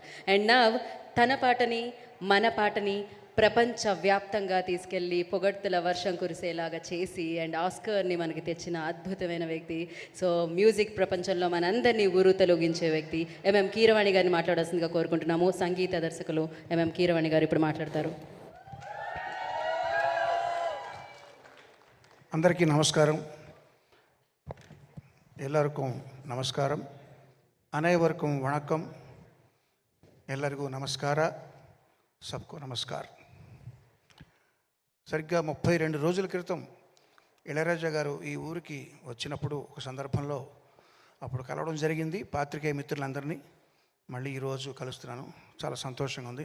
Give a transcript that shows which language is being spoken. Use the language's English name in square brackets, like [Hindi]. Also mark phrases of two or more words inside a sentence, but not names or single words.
[English] and now [Telugu] తన పాటని మన పాటని ప్రపంచవ్యాప్తంగా తీసుకెళ్ళి పొగడ్తల వర్షం కురిసేలాగా చేసి అండ్ ఆస్కర్ని మనకి తెచ్చిన అద్భుతమైన వ్యక్తి. [English] so music [Telugu] ప్రపంచంలో మనందరినీ ఊరు తొలగించే వ్యక్తి ఎంఎం కీరవాణి గారిని మాట్లాడాల్సిందిగా కోరుకుంటున్నాము. సంగీత దర్శకులు ఎంఎం కీరవాణి గారు ఇప్పుడు మాట్లాడతారు. అందరికీ నమస్కారం. [Kannada] ಎಲ್ಲರಿಗೂ ನಮಸ್ಕಾರಂ. [Tamil] அனைவருக்கும் வணக்கம். [Kannada] ಎಲ್ಲರಿಗೂ ನಮಸ್ಕಾರ. [Hindi] सबको नमस्कारम्. [Telugu] సరిగ్గా 32 రోజుల క్రితం ఇళయరాజా గారు ఈ ఊరికి వచ్చినప్పుడు ఒక సందర్భంలో అప్పుడు కలవడం జరిగింది పాత్రికేయ మిత్రులందరినీ. మళ్ళీ ఈరోజు కలుస్తున్నాను, చాలా సంతోషంగా ఉంది.